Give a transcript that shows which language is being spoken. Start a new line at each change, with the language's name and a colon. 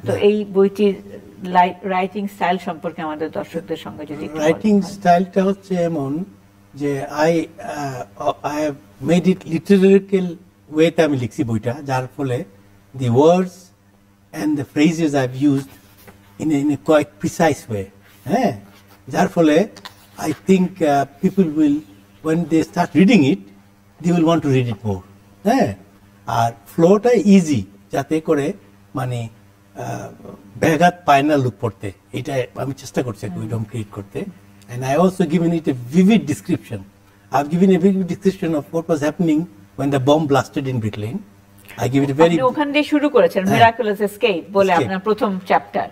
Bangla: তো এই বইটির রাইটিং স্টাইল সম্পর্কে আমাদের দর্শকদের সঙ্গে যদি রাইটিং স্টাইলটা হচ্ছে এমন যে
English: I have made it literarical
Bangla: ওয়েতে আমি লিখছি বইটা, যার ফলে
English: The words and the phrases I have used in a quite precise way.
Bangla: হ্যাঁ, যার ফলে
English: I think people will, when they start reading it, they will want to read it more.
Bangla: হ্যাঁ, আর ফ্লোটা ইজি, যাতে করে মানে ব্যাঘাত পায় না লোক পড়তে। এটা আমি চেষ্টা করছি উইডম ক্রিয়েট করতে।
English: And I also given it a vivid description. I've given a vivid description of what was happening when the bomb blasted in Brick Lane. I give it a very.
Bangla: আপনি ওখান দিয়ে শুরু করেছেন মিরাকুলাস এসকেপ বলে আপনার প্রথম chapter.